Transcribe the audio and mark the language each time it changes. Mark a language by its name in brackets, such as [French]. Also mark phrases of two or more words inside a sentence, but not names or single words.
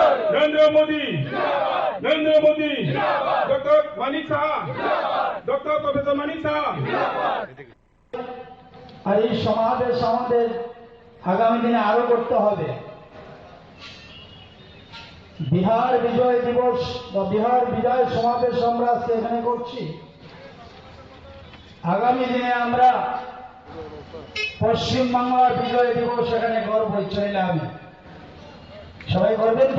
[Bangla] नरेंद्र मोदी नरेंद्र मोदी डॉक्टर मानिक साहा डॉक्टर प्रोफेसर मानिक साहा আর এই সমাবেশ আমাদের আগামী দিনে আরো করতে হবে। বিহার বিজয় দিবস বা বিহার বিজয় সমাবেশ আমরা আজকে এখানে করছি। আগামী দিনে আমরা পশ্চিম বাংলার বিজয় দিবস এখানে করবো ইচ্ছাইলে আমি সবাই করবেন তো?